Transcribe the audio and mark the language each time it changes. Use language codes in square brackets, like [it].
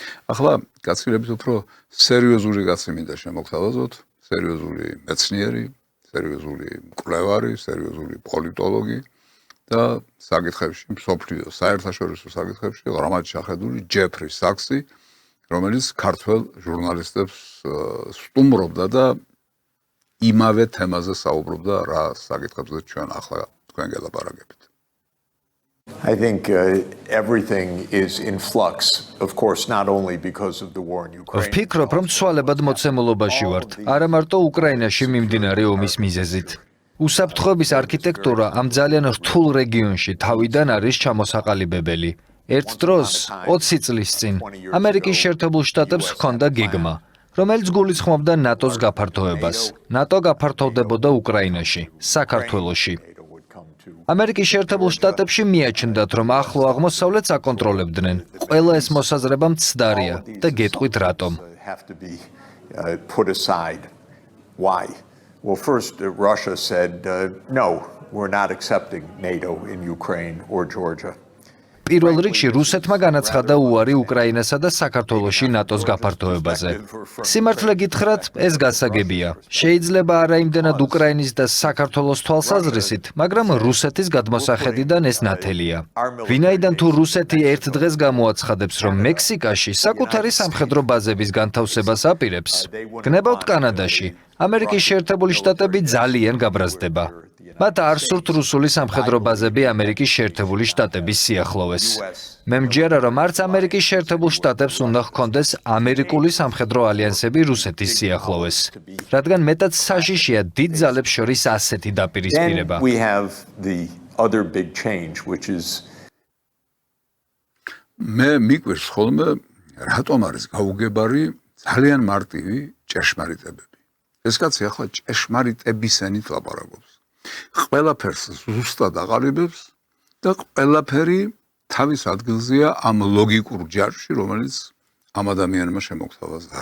[ka] ახლა კაცილებით უფრო სერიოზული კაცი მინდა შემოგთავაზოთ, სერიოზული მეცნიერი, სერიოზული მკვლევარი, სერიოზული პოლიტოლოგი და საკითხებში, მსოფლიო საერთაშორისო საკითხებში ღრმად შეხედული ჯეფრი საქსი, რომელიც ქართველ ჟურნალისტებს სტუმრობდა და იმავე თემაზე საუბრობდა, რა საკითხებზე ჩვენ ახლა თქვენ გელაპარაკებით. [en] I think everything is in flux, of course, not only because of the war in Ukraine. [ka] ვფიქრობ, რომ ცვალებად მოცემულობაში ვართ, არა მარტო უკრაინაში მიმდინარე ომის მიზეზით. უსაფრთხოების არქიტექტურა ამ ძალიან რთულ რეგიონში თავიდან არის ჩამოსაყალიბებელი. ერთ დროს 20 წლის წინ ამერიკის შეერთებულ შტატებს ჰქონდა გეგმა, რომელიც გულისხმობდა ნატოს გაფართოებას. ნატო გაფართოვდებოდა უკრაინაში, საქართველოში. ამერიკის შეერთებულ შტატებში მიაჩნდათ, რომ ახლო აღმოსავლეთს აკონტროლებდნენ. ყველა ეს მოსაზრება მცდარია და გეტყვით რატომ. [en] have to be put aside. Why? Well, first, Russia said, no, we're not accepting NATO in Ukraine or Georgia. [ka] პირველ რიგში რუსეთმა განაცხადა უარი უკრაინასა და საქართველოში ნატოს გაფართოებაზე. სიმართლე გითხრათ, ეს გასაგებია. შეიძლება არა იმდენად უკრაინის და საქართველოს თვალსაზრისით, მაგრამ რუსეთის გადმოსახედიდან ეს ნათელია. ვინაიდან თუ რუსეთი ერთ დღეს გამოაცხადებს, რომ მექსიკაში საკუთარი სამხედრო ბაზების განთავსებას აპირებს, გნებავთ კანადაში, ამერიკის შეერთებული შტატები ძალიან გაბრაზდება. მათ არ სურთ რუსული სამხედრო ბაზები ამერიკის შეერთებული შტატების სიახლოვეს. მე მჯერა, რომ არც ამერიკის შეერთებულ შტატებს უნდა ჰქონდეს ამერიკული სამხედრო ალიანსები რუსეთის სიახლოვეს, რადგან მეტად საშიშია დიდ ძალებს შორის ასეთი დაპირისპირება. [en] Then we have the other big change, which is [ka] მე მიკვირს ხოლმე რატომ არის გაუგებარი ძალიან მარტივი ჭეშმარიტებები. ეს კაცი ახლა ჭეშმარიტებისენით ლაპარაკობს. ყველაფერს ზუსტად აყალიბებს და ყველაფერი თავის ადგილზეა ამ ლოგიკურ ჯარში, რომელიც ამ ადამიანმა შემოგთავაზა.